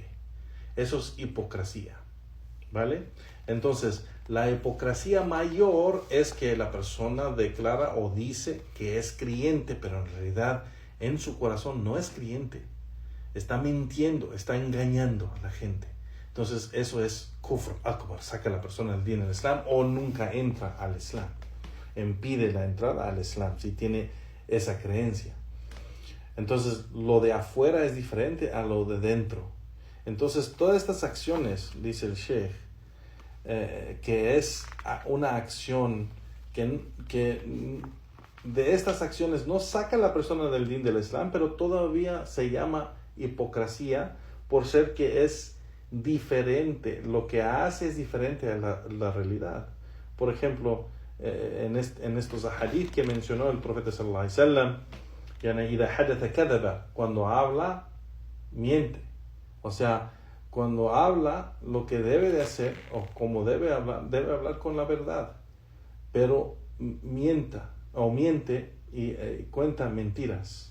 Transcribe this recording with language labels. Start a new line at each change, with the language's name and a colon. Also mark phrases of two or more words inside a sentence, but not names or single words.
Spanish: Eso es hipocresía, ¿vale? Entonces, la hipocresía mayor es que la persona declara o dice que es creyente, pero en realidad en su corazón no es creyente. Está mintiendo, está engañando a la gente. Entonces, eso es
Arabic: كفر أكبر,
Spanish: saca a la persona del din del Islam o nunca entra al Islam. Impide la entrada al Islam si tiene esa creencia. Entonces, lo de afuera es diferente a lo de dentro. Entonces, todas estas acciones, dice el Sheikh, que es una acción que de estas acciones no saca a la persona del din del Islam, pero todavía se llama hipocresía por ser que es diferente. Lo que hace es diferente a la realidad. Por ejemplo, en estos hadith que mencionó el profeta
Arabic: صلى الله عليه وسلم,
Spanish: cuando habla, miente. O sea, cuando habla, lo que debe de hacer, o como debe hablar con la verdad, pero miente y cuenta mentiras.